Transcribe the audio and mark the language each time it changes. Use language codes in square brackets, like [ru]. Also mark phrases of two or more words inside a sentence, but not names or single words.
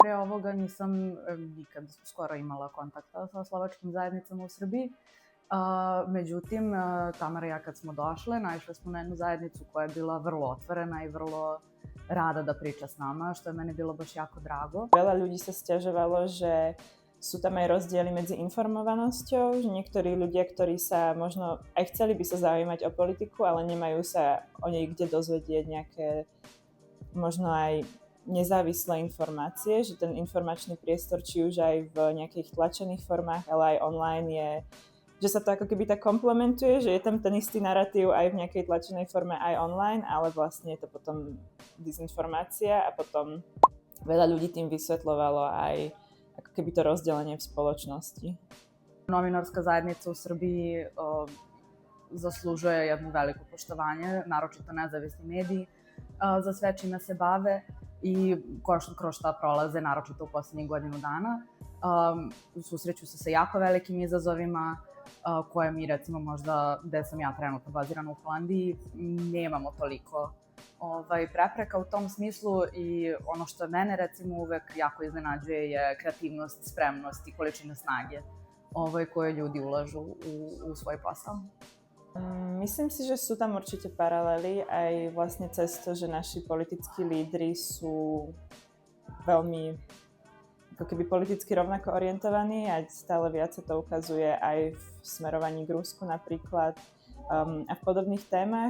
[sr] Pre ovoga nisam nikad skoro imala kontakta sa slovačkim zajednicama u Srbiji. Međutim, Tamara i ja kad smo došle, naišle smo na jednu zajednicu koja je bila vrlo otvorena i vrlo rada da priča s nama, što je meni bilo baš jako drago. [sk] Veľa ľudí sa sťažovalo, že sú tam aj rozdiely medzi informovanosťou, že niektorí ľudia, ktorí sa možno aj chceli by sa zaujímať o politiku, ale nemajú sa o nej kde dozvedieť nejaké možno aj nezávislé informácie, že ten informačný priestor, či už aj v nejakých tlačených formách, ale aj online je, že sa to ako keby tak komplementuje, že je tam ten istý narratív aj v nejakej tlačenej forme, aj online, ale vlastne je to potom dezinformácia a potom veľa ľudí tým vysvetľovalo aj ako keby to rozdelenie v spoločnosti. [sr] Novinárska zajednica u Srbiji zaslužuje jedno veliko poštovanje, naročito nezavisni mediji, za sve čime se bave i kroz šta prolaze, naročito u poslednjih godinu dana. Susreću se sa jako velikim izazovima koje mi, recimo, možda gde sam ja trenutno bazirana u Holandiji, nemamo toliko prepreka u tom smislu i ono što mene, recimo, uvek jako iznenađuje je kreativnost, spremnost i količina snage koje ljudi ulažu u svoj posao. [sk] Myslím si, že sú tam určite paralely aj vlastne cez to, že naši politickí lídri sú veľmi ako keby politicky rovnako orientovaní a stále viac sa to ukazuje aj v smerovaní k Rusku napríklad a v podobných témach.